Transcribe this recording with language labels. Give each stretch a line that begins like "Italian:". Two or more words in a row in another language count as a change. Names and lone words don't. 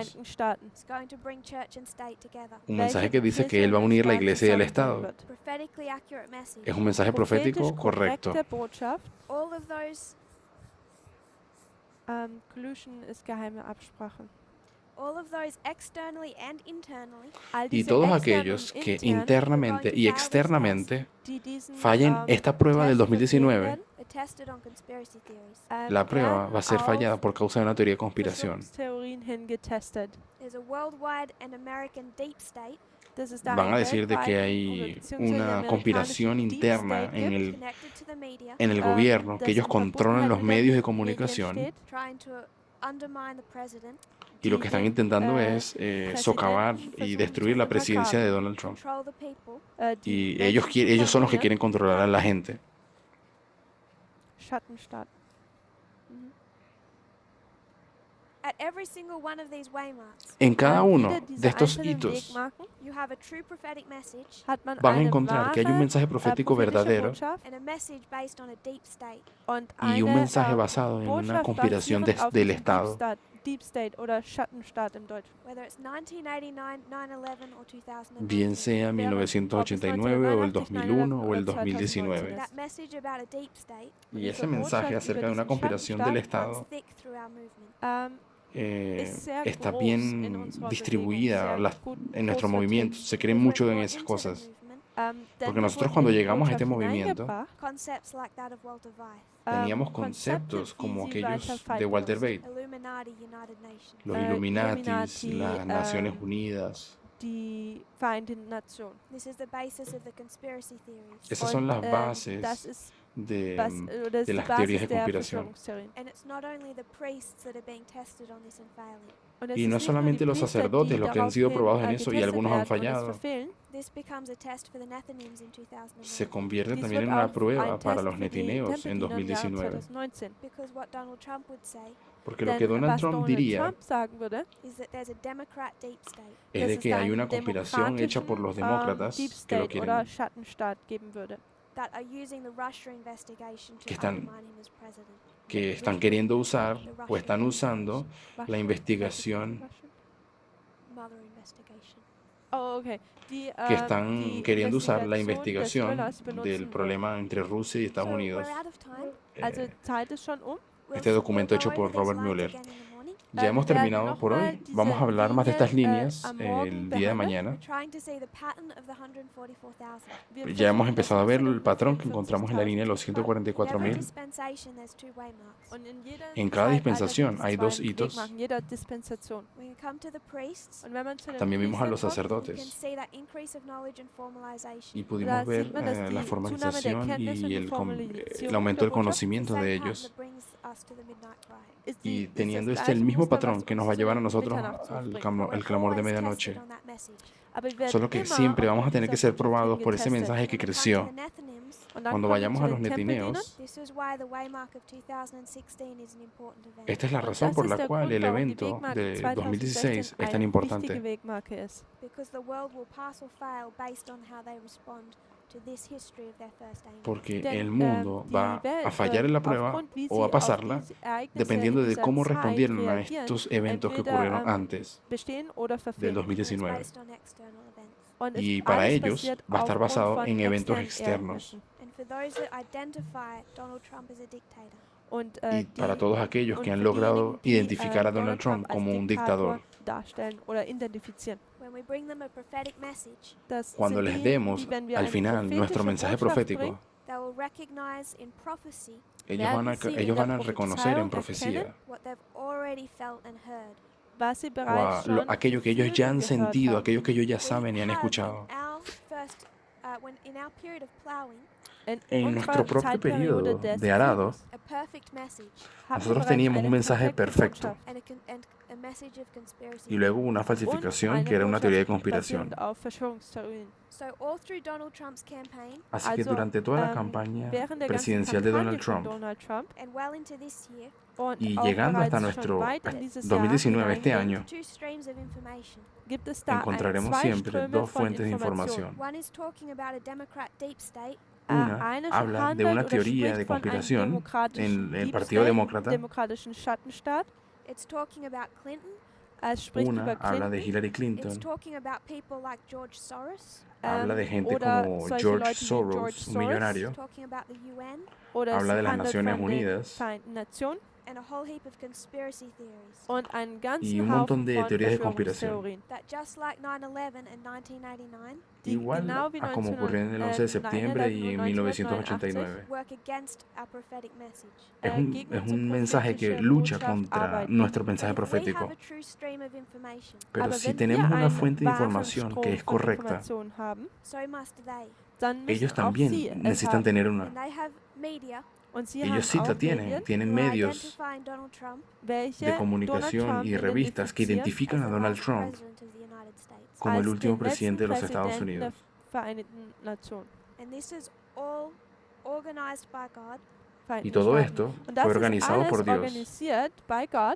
Spanish: Unidos.
German: Vereinigten Staaten.
English: It's going to bring church and state together.
Spanish: Un mensaje
German: welche
Spanish: que dice que
German: Kirche
Spanish: él va a
German: und
Spanish: unir la
German: Staat
Spanish: iglesia y el
German: zusammenbringen
Spanish: Estado.
German: wird.
English: Prophetically accurate message.
Spanish: Es un mensaje profético
German: Prophetisch
Spanish: correcto.
German: korrekte Botschaft.
English: All of those,
German: Collusion ist geheime Absprache.
English: all of those externally and internally,
German: All
Spanish: Y
German: diese
Spanish: todos
German: externen
Spanish: aquellos
German: und
Spanish: que
German: internen,
Spanish: internamente y externamente
German: die diesen,
Spanish: fallen esta prueba del
German: Test bestehen 2019, werden,
English: are tested on conspiracy theories.
Spanish: la prueba
German: werden
Spanish: va a ser
German: auf
Spanish: fallada por causa de una teoría de conspiración.
German: Verschwörungstheorien hin getestet.
English: There's a worldwide and American deep state
German: Das ist da
Spanish: Van
German: ein
Spanish: a decir de que
German: weltweit-
Spanish: hay
German: oder beziehungsweise
Spanish: una
German: amerikanische
Spanish: conspiración
German: Deep
Spanish: interna
German: State
Spanish: en
German: gibt,
Spanish: el,
English: connected to the media,
Spanish: en el gobierno, que
German: das
Spanish: ellos
German: in
Spanish: controlan los
German: Verbundenheit mit
Spanish: medios de
German: den
Spanish: comunicación
German: Medien steht,
English: trying to undermine the president,
Spanish: y lo que están intentando es socavar y destruir la presidencia de Donald Trump.
English: control the people,
German: die
Spanish: Y ellos,
German: Menschen
Spanish: ellos son los que
German: kontrollieren.
Spanish: quieren controlar a la gente.
German: Schattenstaat.
English: at every single one of these waymarks,
Spanish: En cada
German: An
Spanish: uno
German: jeder dieser
Spanish: de estos
German: einzelnen
Spanish: hitos
German: Wegmarken
English: you have a true prophetic message
German: hat man
Spanish: van a
German: eine
Spanish: encontrar que hay un
German: wahre,
Spanish: mensaje profético
German: prophetische
Spanish: verdadero
German: Botschaft
English: and a message based on a deep state.
German: und
Spanish: y un
German: eine,
Spanish: mensaje basado en una
German: Botschaft
Spanish: conspiración
German: basierend auf
Spanish: del
German: diesem
Spanish: Estado.
English: Deep State
German: oder Schattenstaat im Deutschen.
English: Whether it's 1989, 9/11 or 2019.
Spanish: Bien sea 1989 o el 2001 o el 2019.
English: That message about a deep state
Spanish: Y ese mensaje acerca de una conspiración del
English: runs
Spanish: Estado
English: thick through our movement.
Spanish: está bien distribuida en nuestro movimiento. Se cree mucho en esas cosas. Porque nosotros cuando llegamos a este movimiento
English: Concepts like that of Walter Weiss,
Spanish: teníamos conceptos como aquellos de Walter Bate,
English: Illuminati, United Nations.
Spanish: los Illuminatis, las Naciones Unidas.
German: Die Vereinten Nationen.
English: This is the basis of the conspiracy theories.
Spanish: Esas son las
German: das
Spanish: bases
German: ist,
Spanish: de,
German: oder das ist
Spanish: de
German: die
Spanish: las
German: Basis
Spanish: teorías de
German: der
Spanish: conspiración.
German: Verschwörungstheorien.
English: And it's not only the priests that are being tested on this and failing.
German: Und es
Spanish: Y
German: ist
Spanish: no es
German: nicht nur
Spanish: solamente
German: die
Spanish: los
German: Priester,
Spanish: sacerdotes
German: die
Spanish: los que han sido
German: daraufhin,
Spanish: probados en eso y
German: getestet
Spanish: algunos han
German: werden und es
Spanish: fallado.
German: verfehlen.
English: This becomes a test for the Nethinims in 2009.
Spanish: Se convierte
German: Dies
Spanish: también
German: wird
Spanish: en una
German: auch
Spanish: prueba
German: ein
Spanish: para
German: Test
Spanish: los
German: für die
Spanish: netineos en
German: Tempeldiener im Jahr 2019. 2019.
English: Because what Donald Trump would say
Spanish: Porque lo
German: Denn
Spanish: que Donald
German: was
Spanish: Trump
German: Donald
Spanish: diría
German: Trump sagen würde,
English: is that there's a Democrat deep state.
Spanish: es
German: dass
Spanish: de es que
German: da
Spanish: hay
German: einen
Spanish: una conspiración hecha por los demócratas
German: Deep
Spanish: que lo
German: State oder
Spanish: quieren,
German: Schattenstaat geben würde.
English: That are using the Russia investigation to
Spanish: Que están-
English: undermine him as president.
Spanish: que están queriendo usar o están usando la investigación,
English: Mother investigation.
German: Oh, okay. Die,
Spanish: que están
German: die
Spanish: queriendo usar la
German: Investigation
Spanish: investigación
German: des Thrillers
Spanish: del
German: benutzen,
Spanish: problema entre Rusia y Estados
English: So
Spanish: Unidos.
English: we're out of time.
German: Also Eh, Zeit ist schon
Spanish: Este documento hecho por Robert Mueller. Ya hemos
German: Wir werden
Spanish: terminado por hoy.
German: nochmal
Spanish: Vamos a hablar más de estas
German: diese
Spanish: líneas
German: am Morgen
Spanish: el día de
German: behandeln.
Spanish: mañana.
English: We're trying to see the pattern of the 144,000.
German: Wir
Spanish: Ya hemos
German: versuchen,
Spanish: empezado a
German: das
Spanish: ver el
German: Muster
Spanish: patrón que
German: von
Spanish: encontramos en la línea de los
German: 40.000
English: In every
Spanish: 144.000.
English: dispensation there's two waymarks.
German: Und in jeder
Spanish: En cada
German: Zeitalter
Spanish: dispensación
German: gibt es
Spanish: hay
German: zwei
Spanish: dos hitos.
German: Wegmarken, jeder Dispensation.
English: When you come to the priests,
German: Und wenn man zu den
Spanish: También vimos a los
German: Priestern kommt,
English: you can
Spanish: sacerdotes
English: see that increase of knowledge and formalization.
Spanish: y
German: da
Spanish: pudimos ver
German: sieht man, dass
Spanish: la
German: die Zunahme der
Spanish: formalización
German: Erkenntnis und
Spanish: y
German: die
Spanish: el
German: Formalisierung
Spanish: aumento
German: der
Spanish: del
German: Botschaft
Spanish: conocimiento
English: Same
Spanish: de
English: pattern
Spanish: ellos.
English: that brings us to the midnight cry.
German: ist
Spanish: Y
German: ist
Spanish: teniendo
German: das
Spanish: este el
German: gleiche
Spanish: mismo
German: Muster, was
Spanish: patrón que nos va a
German: uns
Spanish: llevar a
German: zur
Spanish: nosotros
German: Mitternacht
Spanish: al
German: zurückbringt.
Spanish: el clamor de
English: Always
Spanish: medianoche.
English: tested on that message.
German: Aber wir werden
Spanish: Solo que
German: immer
Spanish: siempre
German: auf
Spanish: vamos a tener
German: dieser
Spanish: que ser
German: Botschaft
Spanish: probados por ese
German: getestet.
Spanish: mensaje que
English: When we come to
Spanish: creció.
English: the Nethinims,
German: Und dann
Spanish: Cuando
German: kommen wir
Spanish: vayamos
German: zu
Spanish: a
German: den
Spanish: los netineos,
German: Tempeldienern.
English: this is why the waymark of 2016 is an important event.
Spanish: esta es la
German: Und
Spanish: razón
German: das
Spanish: por
German: ist
Spanish: la
German: der
Spanish: cual
German: Grund,
Spanish: el
German: warum die
Spanish: evento
German: Wegmarke
Spanish: de 2016 2016 es tan
German: eine wichtige
Spanish: importante.
German: Wegmarke ist.
English: Because the world will pass or fail based on how they respond to this history of their first anger.
Spanish: Porque
German: Denn
Spanish: el mundo
German: die
Spanish: va
German: Welt
Spanish: a fallar
German: wird
Spanish: en la prueba
German: aufgrund, wie
Spanish: o
German: sie
Spanish: a
German: auf
Spanish: pasarla,
German: diese Ereignisse
Spanish: dependiendo
German: in
Spanish: de
German: dieser
Spanish: cómo
German: Zeit
Spanish: respondieron a
German: reagieren,
Spanish: estos eventos que
German: entweder
Spanish: ocurrieron antes
German: bestehen oder
Spanish: del
German: verfehlen.
English: And it's
Spanish: 2019.
English: based on external events.
German: Und
Spanish: Y es para
German: alles
Spanish: ellos
German: basiert
Spanish: va a estar
German: aufgrund
Spanish: basado
German: von
Spanish: en eventos
German: externen
Spanish: externos.
German: Ereignissen.
English: And for those that identify Donald Trump as a dictator,
German: Und,
Spanish: Y para todos aquellos que han
German: für
Spanish: logrado
German: diejenigen, die,
Spanish: identificar a Donald
German: Donald Trump als
Spanish: como un
German: Diktator
Spanish: dictador,
German: darstellen oder identifizieren.
English: when we bring them a prophetic message,
German: Das
Spanish: cuando
German: sind
Spanish: les
German: diejenigen,
Spanish: demos
German: die, wenn wir
Spanish: al
German: eine
Spanish: final nuestro
German: prophetische
Spanish: mensaje
German: Botschaft
Spanish: profético,
German: bringen,
English: they will recognize in prophecy
Spanish: ellos van a reconocer en profecía
English: what they've already felt and heard.
German: was sie
Spanish: o
German: bereits schon
Spanish: aquello que ellos
German: gefühlt
Spanish: ya
German: und
Spanish: han
German: gehört
Spanish: sentido,
German: haben.
Spanish: aquello que ellos ya
English: We
Spanish: saben y han
English: have
Spanish: escuchado.
English: in our period of plowing,
Spanish: En
German: unserer
Spanish: nuestro propio
German: Zeitperiode
Spanish: periodo
German: des
Spanish: de arado,
German: Pflugens
English: a perfect message
German: haben
Spanish: nosotros
German: wir bereits
Spanish: teníamos un
German: eine
Spanish: mensaje
German: perfekte
Spanish: perfecto
German: Botschaft
English: and a message of conspiracy.
Spanish: y luego una
German: und
Spanish: falsificación
German: eine
Spanish: que era una teoría de
German: Botschaft
Spanish: conspiración.
German: basierend auf Verschwörungstheorien.
English: So all through Donald Trump's campaign
Spanish: Así que
German: Also,
Spanish: durante toda la campaña
German: während der ganzen
Spanish: presidencial de
German: Kampagne
Spanish: Donald
German: von Trump Donald Trump
English: and well into this year,
German: und
Spanish: y
German: auch
Spanish: llegando hasta
German: bereits
Spanish: nuestro
German: schon weit in dieses
Spanish: 2019,
German: Jahr
Spanish: este
German: hineingehend,
Spanish: año,
English: two streams of information.
German: gibt es da
Spanish: encontraremos
German: zwei
Spanish: siempre
German: Ströme
Spanish: dos
German: von
Spanish: fuentes de información.
English: One is talking about a Democrat deep state
Spanish: Una
German: Eine
Spanish: habla de
German: handelt
Spanish: una
German: oder
Spanish: teoría
German: spricht
Spanish: de
German: von einem
Spanish: conspiración
German: demokratischen
Spanish: en el
German: Deep
Spanish: Partido
German: State,
Spanish: Demócrata.
German: demokratischen Schattenstaat.
English: It's talking about Clinton.
German: Es spricht
Spanish: Una
German: über
Spanish: habla de
German: Clinton,
Spanish: Hillary
English: It's
Spanish: Clinton,
English: talking about people like George Soros.
Spanish: habla de gente
German: oder
Spanish: como
German: solche
Spanish: George
German: Leute wie
Spanish: Soros,
German: George
Spanish: un
German: Soros,
Spanish: millonario,
English: Talking about the UN
German: oder
Spanish: habla de
German: es
Spanish: las
German: handelt
Spanish: Naciones
German: von den
Spanish: Unidas
German: Vereinten Nationen
English: and a whole heap of conspiracy theories.
German: und einen
Spanish: y
German: ganzen
Spanish: un montón
German: Haufen
Spanish: de
German: von
Spanish: teorías de conspiración.
German: Verschwörungstheorien,
English: That just like 9/11 and 1989
German: die
Spanish: Igual
German: genau wie
Spanish: a como ocurrió en el 11 de septiembre y en 1989.
English: work against our prophetic message.
Spanish: Es
German: gegen
Spanish: es
German: unsere
Spanish: un mensaje que
German: prophetische
Spanish: lucha
German: Botschaft
Spanish: contra
German: arbeiten.
Spanish: nuestro mensaje
English: But if we
Spanish: profético.
English: have a true stream of information,
Spanish: Pero
German: Aber
Spanish: si
German: wenn
Spanish: tenemos
German: wir
Spanish: una
German: einen
Spanish: fuente de
German: wahren
Spanish: información
German: Strom
Spanish: que es
German: von
Spanish: correcta,
German: Informationen haben,
English: so must they.
German: dann müssen
Spanish: ellos
German: auch
Spanish: también
German: sie es
Spanish: necesitan
German: haben.
Spanish: tener una.
English: And they have media
German: Und sie
Spanish: Ellos sí
German: haben
Spanish: la
German: auch
Spanish: tienen,
German: Medien,
Spanish: tienen
English: who are
Spanish: medios
English: identifying Donald Trump
German: welche
Spanish: de
German: Donald
Spanish: comunicación
German: Trump
Spanish: y revistas que identifican
English: as
Spanish: a
English: the
Spanish: Donald
English: last
Spanish: Trump
English: president of the United States.
Spanish: como el
German: als
Spanish: último
German: den letzten
Spanish: presidente de los Estados
German: Präsidenten der
Spanish: Unidos.
German: Vereinten Nationen.
English: And this is all organized by God
Spanish: Y
German: Vereinten
Spanish: todo
German: Staaten.
Spanish: esto
German: Und das
Spanish: fue
German: ist
Spanish: organizado
German: alles
Spanish: por Dios
German: organisiert bei Gott,